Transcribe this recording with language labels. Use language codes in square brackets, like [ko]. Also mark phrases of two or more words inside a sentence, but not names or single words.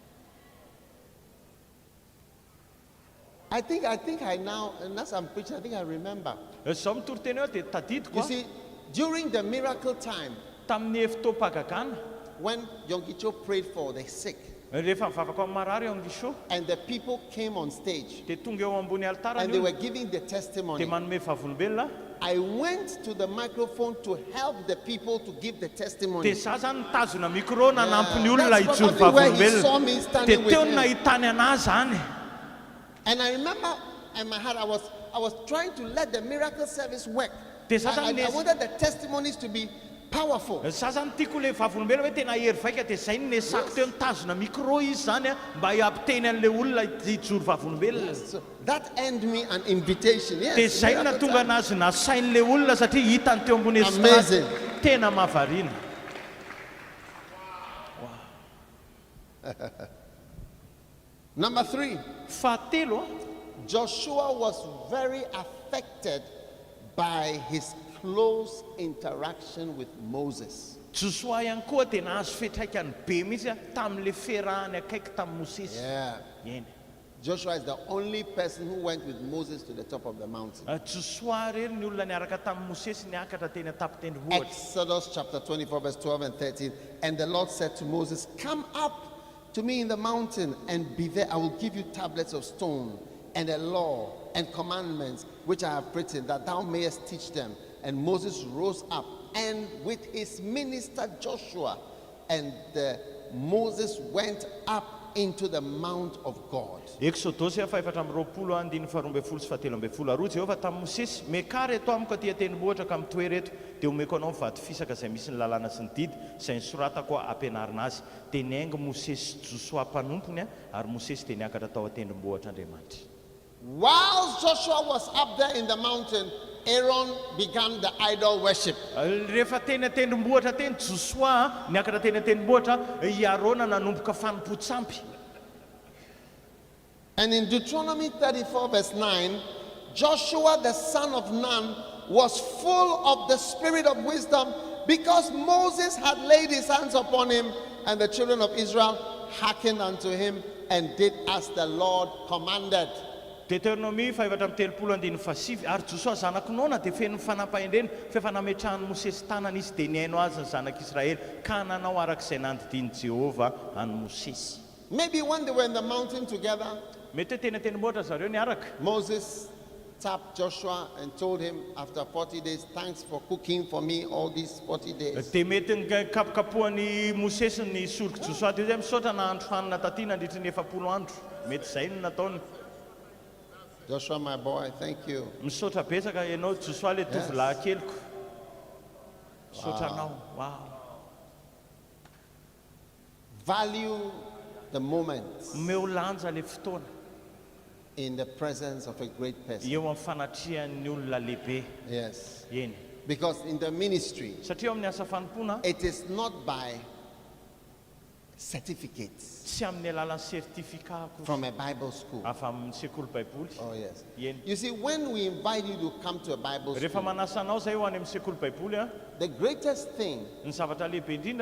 [en] I think I now, and as I'm preaching, I think I remember. [mg] Zaho mitory teny eo dia tadidiko [en] You see, during the miracle time, [mg] tamin'ny fotoam-pahagagana [en] when Yongicho prayed for the sick, [mg] rehefa mivavaka amin'ny marary eo amin'ny [en] and the people came on stage, [mg] dia tonga eo ambony altara [en] and [mg] ny [en] they were [mg] olona [en] giving the [mg] dia [en] testimony, [mg] manome vavolombelona. [en] I went to the microphone to help the people to give the testimony. [mg] Dia za zany nitazona micro nanampy ny olona [en] That's [mg] hijoro [en] probably where he saw [mg] vavolombelona. [en] me [mg] Dia [en] standing with [mg] teo [en] him. [mg] no nahitany anahy zany. [en] And I remember in my heart, I was trying to let the miracle service work. [mg] Dia za [en] I [mg] zany [en] wanted the testimonies to be powerful. [mg] za zany tiako le vavolombelona hoe tena hery vaika dia zay no nesako teo nitazona micro izy zany mba hiampiteny an'le olona hijoro vavolombelona. [en] So that earned me an invitation. [mg] Dia [en] Yes. [mg] zay no [en] miracle [mg] natonga [en] time. [mg] anazy nasain'le olona satria hitany teo ambony [en] Amazing. [mg] estrade. Tena mahavariana. [en] Number 3, [mg] Fahatelo [en] Joshua was very affected by his close interaction with Moses. [mg] Josoa ihany koa dia nahazo fetraikany be mihitsy tamin'le fiarahany akaiky tamin'ny Mosesy. [en] Yeah. [mg] Eny. [en] Joshua is the only person who went with Moses to the top of the mountain. [mg] Josoa rery ny olona niaraka tamin'ny Mosesy niakatra teny an-tapitendrombohitra. [en] Exodus chapter 24, verse 12 and 13. And the Lord said to Moses, come up to me in the mountain and be there. I will give you tablets of stone and a law and commandments which I have written, that thou mayest teach them. And Moses rose up and with his minister Joshua, and Moses went up into the mount of God. [mg] Exodosy 4:20-24 sy 17 Jehovah tamin'ny Mosesy mekara eto amiko aty an-tendrombohitra ka mitoe reto dia omeko anao mivaty fisaka izay misy ny lalàna sy ny didy izay nisoratako ampianarina azy. Dia niainga Mosesy sy Josoa mpanompony ary Mosesy dia niakatra tao an-tendrombohitr'Andriamanitra. [en] While Joshua was up there in the mountain, Aaron began the idol worship. [mg] Rehefa teny an-tendrombohitra teny Josoa niakatra teny an-tendrombohitra i Arona nanomboka fanompo-tsampy. [en] And in Deuteronomy 34 verse 9, Joshua the son of Nun was full of the spirit of wisdom because Moses had laid his hands upon him, and the children of Israel hearkened unto him and did as the Lord commanded. [mg] Deuteronomie 5:30-7 ary Josoa zanakonona dia feno fanampahendrena fefanametrahan'ny Mosesy tanana izy dia niaino azy ny zanak'Israely ka nanao arak'izay nandidiny Jehovah any Mosesy. [en] Maybe when they were in the mountain together, [mg] Mety hoe teny an-tendrombohitra zareo niaraka. [en] Moses tapped Joshua and told him after 40 days, thanks for cooking for me all these 40 days. [mg] Dia mety kapokapohan'ny Mosesy ny soroky Josoa dia zay misaotra nahandro hanina taty nandritra ny 70 andro. Mety zay no nataony. [en] Joshua, my boy, thank you. [mg] Misaotra betsaka ianao Josoa le tovolahy keliko. Misaotra anao. [en] Wow. Value the moment. [mg] Omeo lanja le fotoana. [en] in the presence of a great person. [mg] eo amin'ny fanatrihan'ny olona lehibe. [en] Yes. [mg] Eny. [en] Because in the ministry, [mg] Satria eo amin'ny asa fanompoana [en] it is not by certificates [mg] tsy amin'ny alalan'ny sertifika [en] from a Bible school. [mg] afa amin'ny sekoly baiboly. [en] Oh, yes. [mg] Eny. [en] You see, when we invite you to come to a Bible [mg] Rehefa [en] school, [mg] manasa anao zay ho any amin'ny sekoly baiboly a, [en] the greatest thing [mg] ny zavatra lehibe indrindra